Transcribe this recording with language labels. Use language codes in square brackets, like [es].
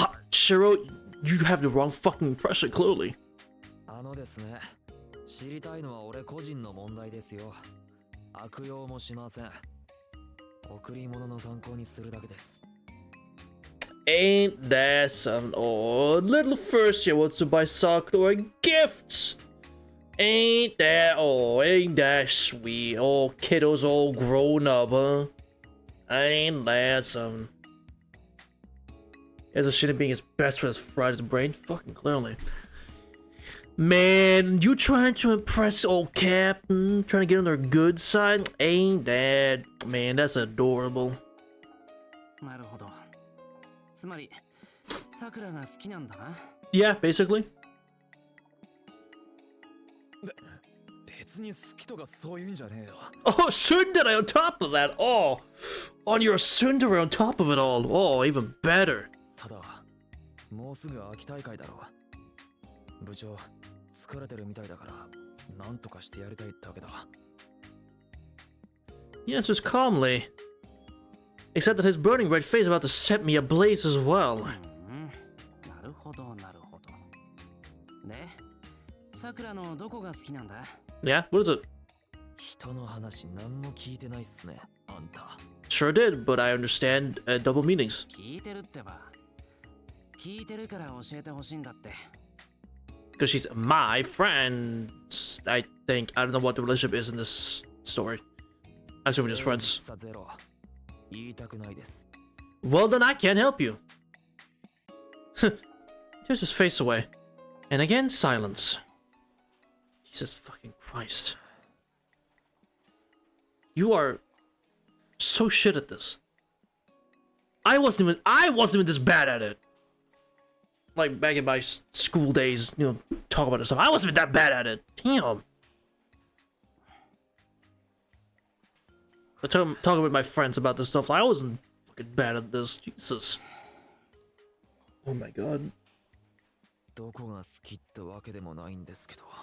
[en] Shiro, you have the wrong fucking impression, clearly. [ja] ですね。知りたいのは俺個人の問題ですよ。悪用もしません。贈り物の参考にするだけです。 [en] Ain't that some old little first year wants to buy Sakura gifts? Ain't that sweet? Old kiddos all grown up, huh? Ain't that something? As a shit at being his best friend's fried his brain? Fucking clearly. Man, you trying to impress old Captain? Trying to get on their good side? Ain't that? Man, that's adorable. [ja] なるほど。つまり、さくらが好きなんだな。 [en] Yeah, basically. [ja] 別に好きとかそういうんじゃねえよ。 [en] Oh, tsundere on top of that. Oh, on your tsundere on top of it all. Oh, even better. [ja] ただ、もうすぐ秋大会だろう。部長、疲れてるみたいだから、なんとかしてやりたいだけだ。 [en] He answers calmly, except that his burning red face is about to set me ablaze as well. [ja] なるほど、なるほど。で、さくらのどこが好きなんだ？ [en] Yeah, what is it? [ja] 人の話何も聞いてないっすね、あんた。 [en] Sure did, but I understand double meanings. [ja] 聞いてるってば。聞いてるから教えてほしいんだって。 [en] Because she's my friend, I think. I don't know what the relationship is in this story. I assume we're just friends. [ja] ゼロ。言いたくないです。 [en] Well, then I can't help you. Tears his face away. And again, silence. Jesus fucking Christ. You are so shit at this. I wasn't even this bad at it. Like back in my school days, you know, talk about this stuff. I wasn't even that bad at it. Damn. But talking with my friends about this stuff, I wasn't fucking bad at this. Jesus. Oh my god. [ja] どこが好きってわけでもないんですけど。